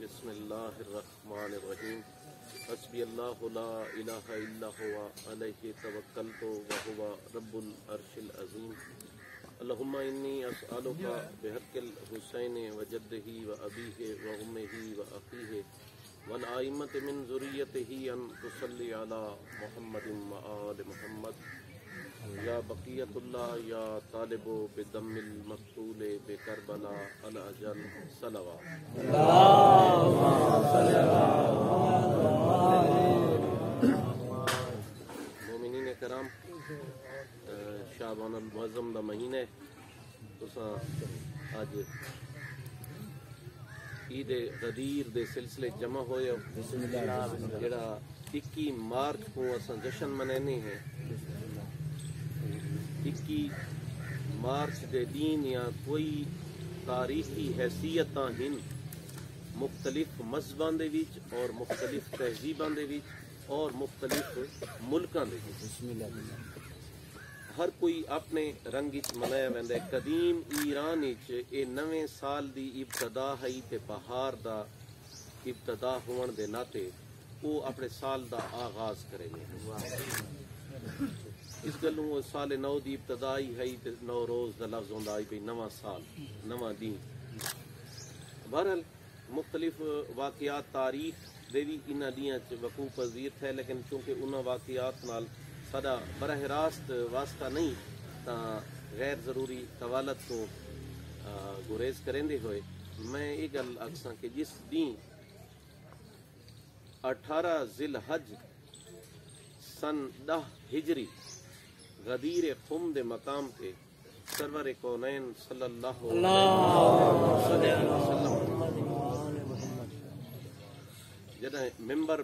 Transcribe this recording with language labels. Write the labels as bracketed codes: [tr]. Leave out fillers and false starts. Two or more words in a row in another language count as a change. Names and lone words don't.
[ar] بسم اللہ الرحمن الرحیم حسبی اللہ لا الہ الا ہوا علیہ توکلت وہو رب العرش العظیم اللہم انی اسألک بحق الحسین وجدہ وابیہ وامہ واخیہ والائمۃ من ذریتہ ان تصلی علی محمد وآل محمد یا بقیت اللہ یا طالب بدم المقتول بکربلا الاجل صلوات [skr] مومنین کرام، شعبان المعظم دا مہینہ تساں اج عید غدیر دے سلسلے جمع ہوئے جڑا 21 مارچ کو اساں جشن منانے ہیں۔ 21 مارچ دے دین یا کوئی تاریخی حیثیتاں ہن مختلف مذہباں دے وچ اور مختلف تہذیباں دے وچ اور مختلف ملکاں دے وچ ہر کوئی اپنے رنگ وچ منایا ویندا ہے۔ قدیم ایران وچ اے نویں سال دی ابتدا ہے تے بہار دا ابتدا ہون دے ناطے وہ اپنے سال دا آغاز کریں گے۔ اس گلوں سال نو دی ابتدائی ہے تے نو روز دا لفظ ہوندا ہے بھئی نواں سال نواں دین۔ بہرحال مختلف واقعات تاریخ دے بھی انہاں دیاں چ وقوع پذیر ہے، لیکن چونکہ انہاں واقعات نال ساڈا براہ راست واسطہ نہیں تاں غیر ضروری طوالت کو گریز کریندے ہوئے میں یہ گل آکھساں کہ جس دین 18 ذی الحج سن 10 ہجری غدیر خم دے مقام تے سرور کونین [ar] صلی اللہ علیہ وسلم [skr] جدہ ممبر